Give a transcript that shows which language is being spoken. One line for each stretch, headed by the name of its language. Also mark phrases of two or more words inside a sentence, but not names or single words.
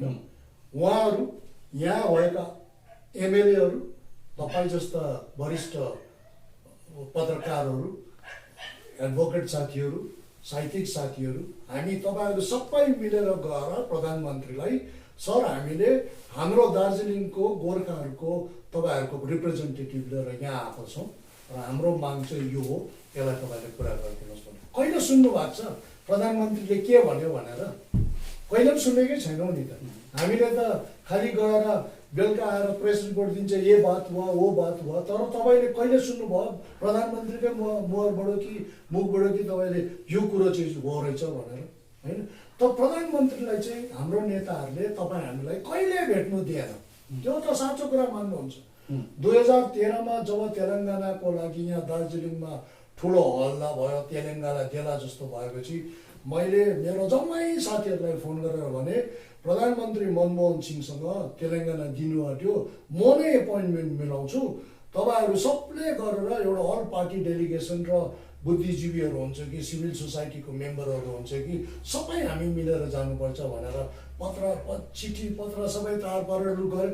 Nepali: उहाँहरू यहाँ भएका एमएलएहरू, तपाईँ जस्ता वरिष्ठ पत्रकारहरू, एडभोकेट साथीहरू, साहित्यिक साथीहरू, हामी तपाईँहरू सबै मिलेर गएर प्रधानमन्त्रीलाई सर हामीले हाम्रो दार्जिलिङको गोर्खाहरूको तपाईँहरूको रिप्रेजेन्टेटिभ लिएर यहाँ आएको छौँ र हाम्रो माग चाहिँ यो हो, यसलाई तपाईँले पुरा गरिदिनुहोस् भने। कहिले सुन्नु भएको छ प्रधानमन्त्रीले के भन्यो भनेर? कहिले पनि सुनेकै छैनौँ नि त। हामीले त खालि गएर बेलुका आएर प्रेस रिपोर्ट दिन्छ
Hindi: ये बात हुआ वो बात हुआ,
Nepali: तर तपाईँले कहिले सुन्नुभयो प्रधानमन्त्रीकै मुखबाट कि तपाईँले यो कुरो चाहिँ हो रहेछ भनेर, होइन? त प्रधानमन्त्रीलाई चाहिँ हाम्रो नेताहरूले तपाईँ हामीलाई कहिले भेट्नु दिएन, त्यो त साँचो कुरा मान्नुहुन्छ। 2013मा जब तेलङ्गानाको लागि यहाँ दार्जिलिङमा ठुलो हल्ला भयो, तेलङ्गाना देला जस्तो भएपछि मैले मेरो जम्मै साथीहरूलाई फोन गरेर भने प्रधानमन्त्री मनमोहन सिंहसँग तेलङ्गाना दिनु आँट्यो, म नै एपोइन्टमेन्ट मिलाउँछु, तपाईँहरू सबले गरेर एउटा
English: all party delegation
Nepali: र बुद्धिजीवीहरू हुन्छ कि सिभिल सोसाइटीको मेम्बरहरू हुन्छ कि सबै हामी मिलेर जानुपर्छ भनेर चिठी पत्र सबै तार पारेर गरे।